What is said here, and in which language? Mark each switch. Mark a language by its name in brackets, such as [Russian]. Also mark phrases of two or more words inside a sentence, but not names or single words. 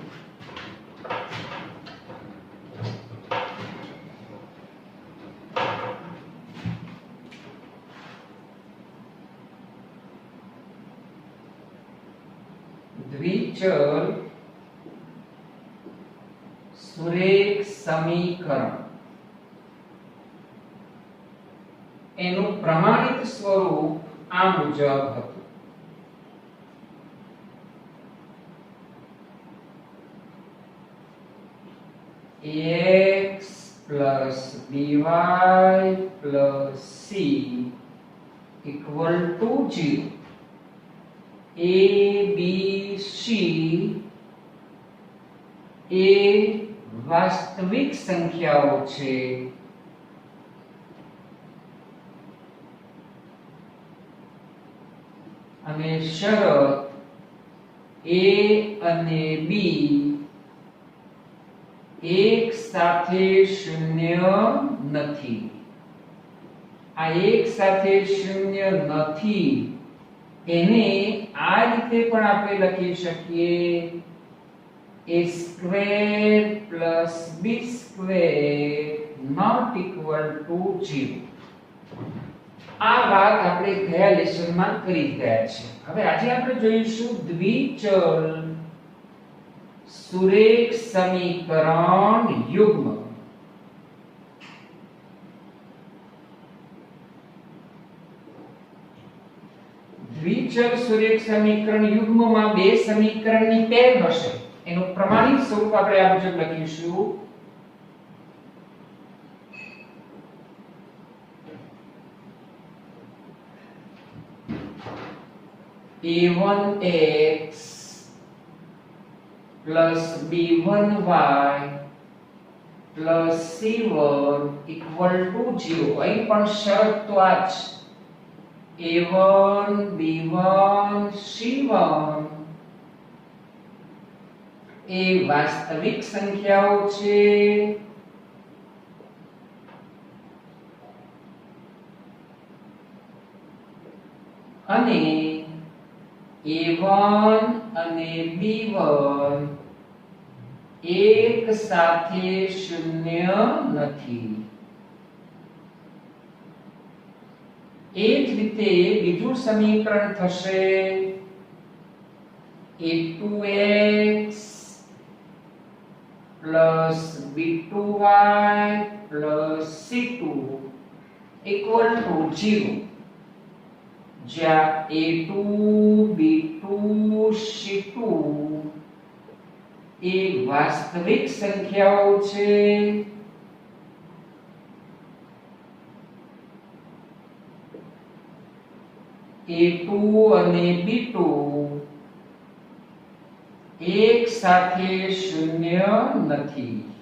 [Gujarati] દ્વિચલ સુરેખ સમીકરણ એનું પ્રમાણિત સ્વરૂપ આ મુજબ હતું. [English] ax plus by plus c equal to 0. [Gujarati] a b c એ વાસ્તવિક સંખ્યાઓ છે અને શરત a અને b એક સાથે શૂન્ય નથી. આ એક સાથે શૂન્ય નથી એને આ રીતે પણ આપણે લખી શકીએ [English] a square plus b square not equal to 0. [Gujarati] આ વાત આપણે ગયા લેસનમાં કરી ગયા છે. હવે આજે આપણે જોઈશું દ્વિચલ સુરેખ સમીકરણ યુગ્મ. દ્વિચલ સુરેખ સમીકરણ યુગ્મમાં બે સમીકરણની પેર હશે. એનું પ્રમાણિત સ્વરૂપ આપણે આ મુજબ લખીશું. [English] a1x plus b1y plus c1 equal to 0. [Gujarati] અહીં પણ શરત તો આ જ a1 b1 c1 એ વાસ્તવિક સંખ્યાઓ છે અને a1 અને b1 એક સાથે શૂન્ય નથી. એ જ રીતે બીજું સમીકરણ થશે [English] a2x plus b2y plus c2 equal to 0. [Gujarati] જ્યાં a2 b2 c2 એ વાસ્તવિક સંખ્યાઓ છે a2 અને b2 એક સાથે શૂન્ય નથી.